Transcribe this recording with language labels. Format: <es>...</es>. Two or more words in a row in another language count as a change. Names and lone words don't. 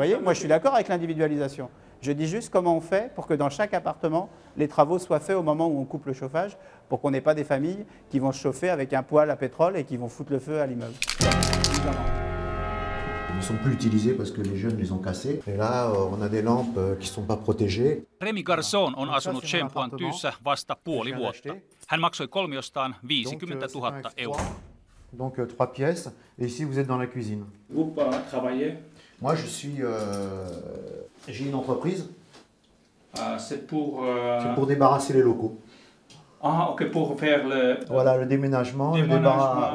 <fr>vous voyez, moi je suis d'accord avec l'individualisation. Je dis juste comment on fait pour que dans chaque appartement, les travaux soient faits au moment où on coupe le chauffage, pour qu'on n'ait pas des familles qui vont se chauffer avec un poêle à pétrole et qui vont foutre le feu à l'immeuble. Ils ne sont plus utilisés parce que les jeunes les ont cassés. Et là, on a des lampes qui ne sont pas protégées.</fr> <fi>Remi Garçon on asunut Chêne Pointussa vasta puoli vuotta. Hän maksoi kolmiostaan 50 000 €.</fi> <fr>Donc 3 pièces. Et ici, vous êtes dans la cuisine. Vous travaillez? Moi, j'ai une entreprise. C'est pour... C'est pour débarrasser les locaux. Ah, ok, pour faire le... Voilà, le déménagement, le débarras...</fr>